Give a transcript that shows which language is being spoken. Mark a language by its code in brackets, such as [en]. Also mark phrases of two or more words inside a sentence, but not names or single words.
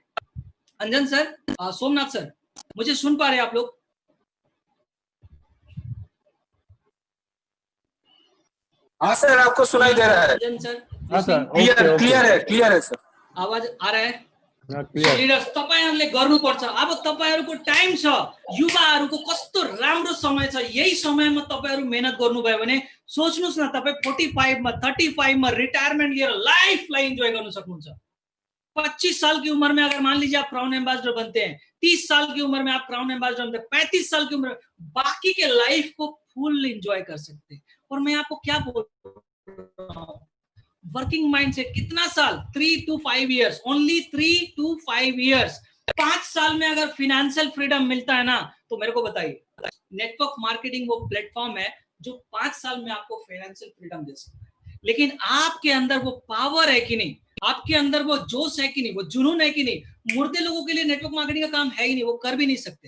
[hi] अंजन सर, सोमनाथ सर, मुझे सुन पा रहे हैं आप लोग? हाँ सर, आपको सुनाई दे रहा है। अंजन सर, हाँ सर, क्लियर है सर। आवाज आ रहा है? क्लियर। [ne] लिडर्स, तपाईहरुले गर्नुपर्छ। अब तपाईहरुको टाइम छ, युवाहरुको कस्तो राम्रो समय छ, यही समयमा तपाईहरु मेहनत गर्नुभयो भने सोच्नुस् न, तपाई 45 मा, 35 मा रिटायरमेन्ट लिएर लाइफलाई एन्जॉय गर्न सक्नुहुन्छ। [hi] 25 साल की उम्र में अगर मान लीजिए आप [en] Crown Ambassador [hi] बनते हैं, 30 साल की उम्र में आप [en] Crown Ambassador [hi] बनते हैं, 35 साल की उम्र में बाकी के लाइफ को [en] full enjoy [hi] कर सकते हैं। और मैं आपको क्या बोल रहा हूँ, [en] working mindset, [hi] कितना साल? [en] 3 to 5 years, ओनली 3 to 5 years। [hi] 5 साल में अगर [en] financial freedom [hi] मिलता है ना, तो मेरे को बताइए, [en] network marketing [hi] वो प्लेटफॉर्म है जो 5 साल में आपको [en] financial freedom [hi] दे सकता है। लेकिन आपके अंदर वो पावर है कि नहीं, आपके अंदर वो जोश है कि नहीं, वो जुनून है कि नहीं? मुर्दे लोगों के लिए [en] network marketing [hi] का काम है ही नहीं, वो कर भी नहीं सकते।